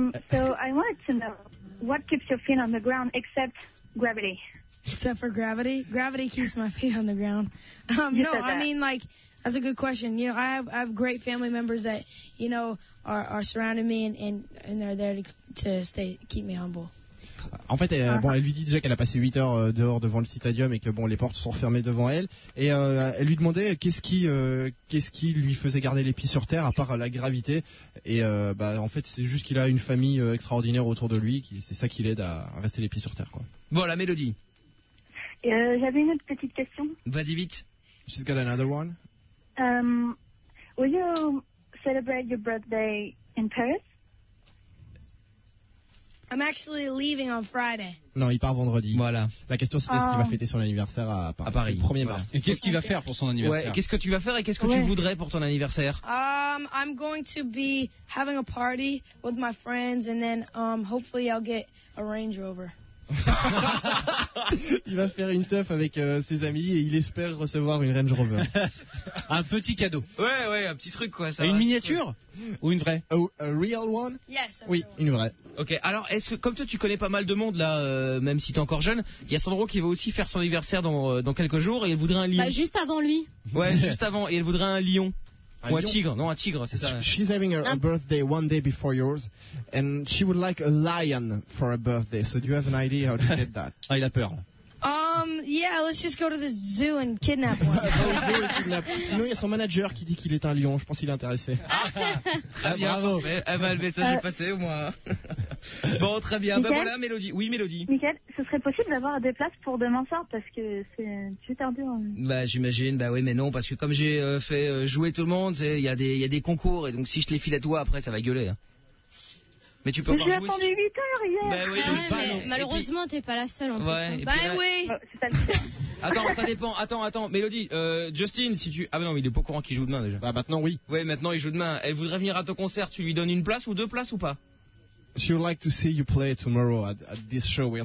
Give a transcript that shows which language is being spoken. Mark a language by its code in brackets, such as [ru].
[en] So I wanted to know, what keeps your feet on the ground except gravity? Except for gravity. Gravity keeps my feet on the ground. No, I mean, like, that's a good question. You know, I have great family members that, you know, are surrounding me and they're there to stay, keep me humble. [fr] En fait, elle lui dit déjà qu'elle a passé 8 heures dehors devant le Citadium et que bon, les portes sont refermées devant elle. Et elle lui demandait qu'est-ce qui lui faisait garder les pieds sur terre à part la gravité. Et en fait, c'est juste qu'il a une famille extraordinaire autour de lui, c'est ça qui l'aide à rester les pieds sur terre. Voilà, Mélodie. J'avais une autre petite question. Vas-y vite. [en] She's got another one. Will you celebrate your birthday in Paris? I'm actually leaving on Friday. [fr] Non, il part vendredi. Voilà. La question c'était ce qu'il va fêter son anniversaire à Paris. Le 1er mars. Et qu'est-ce qu'il va faire pour son anniversaire? Ouais, qu'est-ce que tu vas faire et qu'est-ce que tu voudrais pour ton anniversaire? [en] I'm going to be having a party with my friends and then hopefully I'll get a Range Rover. [fr] Il va faire une teuf avec ses amis et il espère recevoir une Range Rover. Un petit cadeau. Ouais, ouais, un petit truc quoi. Ça une miniature ou une vraie? [en] A real one? Yes. [fr] Oui, une vraie. Ok, alors est-ce que, comme toi, tu connais pas mal de monde là, même si t'es encore jeune, il y a Sandro qui va aussi faire son anniversaire dans quelques jours et elle voudrait un lion. Bah, juste avant lui. Ouais, juste avant, et elle voudrait un lion. Ou un tigre, non, un tigre, c'est ça. [en] She's having a birthday one day before yours, and she would like a lion for a birthday. So do you have an idea how to get that? [fr] Ah, il a peur. [en] Yeah, let's just go to the zoo and kidnap one. [fr] Zoo et kidnap. Sinon, il y a son manager qui dit qu'il est un lion. Je pense qu'il est intéressé. Très bien. Bravo. Elle va le message passer au moins. Bon, très bien. Ben voilà, Mélodie. Oui, Mélodie. Nickel. Ce serait possible d'avoir des places pour demain soir parce que c'est super dur. Bah, j'imagine. Bah oui, mais non, parce que comme j'ai fait jouer tout le monde, il y a des concours et donc si je les file à toi après, ça va gueuler. Hein. Mais tu peux pas jouer. J'ai attendu 8 heures hier. Bah, oui, malheureusement, t'es pas la seule en plus. Ouais. Bah oui. Attends, ça dépend. Attends. Mélodie, Justin, si tu. Ah bah non, il est pas au courant qu'il joue demain déjà. Bah maintenant, oui. Ouais, maintenant, il joue demain. Elle voudrait venir à ton concert. Tu lui donnes une place ou deux places ou pas? [en] She would like to see you play tomorrow at this show we are